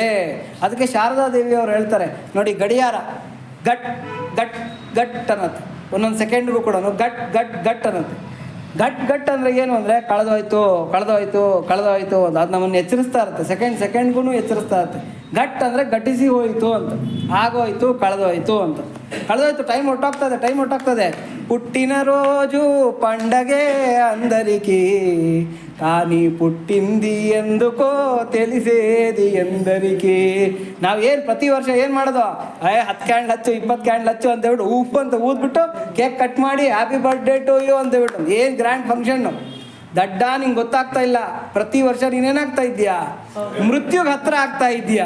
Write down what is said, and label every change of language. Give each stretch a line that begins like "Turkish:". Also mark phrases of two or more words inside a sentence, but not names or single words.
Kannada: ಅದಕ್ಕೆ ಶಾರದಾ ದೇವಿಯವರು ಹೇಳ್ತಾರೆ ನೋಡಿ, ಗಡಿಯಾರ ಗಟ್ ಗಟ್ ಗಟ್ ಅನ್ನತ್ತೆ, ಒಂದೊಂದು ಸೆಕೆಂಡ್ಗೂ ಕೂಡ ಗಟ್ ಗಟ್ ಗಟ್ ಅನ್ನತ್ತೆ. ಗಟ್ ಅಂದರೆ ಏನು ಅಂದರೆ ಕಳೆದೋಯ್ತು ಅಂತ ಅದು ನಮ್ಮನ್ನು ಎಚ್ಚರಿಸ್ತಾ ಇರುತ್ತೆ, ಸೆಕೆಂಡ್ಗೂ ಎಚ್ಚರಿಸ್ತಾ ಇರುತ್ತೆ. ಗಟ್ ಅಂದರೆ ಘಟಿಸಿ ಹೋಯಿತು ಅಂತ, ಆಗೋಯ್ತು, ಕಳೆದೋಯ್ತು ಅಂತ. ಟೈಮ್ ಹೊಟ್ಟೋಗ್ತದೆ.
Telugu: పుట్టిన రోజు పండగే అందరికీ, కానీ పుట్టింది ఎందుకೋ తెలిసేది ಎಂದರಿಕಿ.
Kannada: ನಾವೇನು ಪ್ರತಿ ವರ್ಷ ಏನು ಮಾಡೋದು, 10 ಕ್ಯಾಂಡ್ಲ್ ಹಚ್ಚು 20 ಕ್ಯಾಂಡ್ಲ್ ಹಚ್ಚು ಅಂತ ಹೇಳ್ಬಿಟ್ಟು ಉಪ್ಪು ಅಂತ ಊದ್ಬಿಟ್ಟು
English: cake cut
Kannada: ಮಾಡಿ
English: happy birthday to you
Kannada: ಅಂತ ಹೇಳ್ಬಿಟ್ಟು ಏನು
English: grand function.
Kannada: ದಡ್ಡ, ನಿಂಗೆ ಗೊತ್ತಾಗ್ತಾ ಇಲ್ಲ. ಪ್ರತಿ ವರ್ಷ ನೀನೇನಾಗ್ತಾ ಇದ್ದೀಯಾ, ಮೃತ್ಯುಗೆ ಹತ್ರ ಆಗ್ತಾ ಇದ್ದೀಯಾ.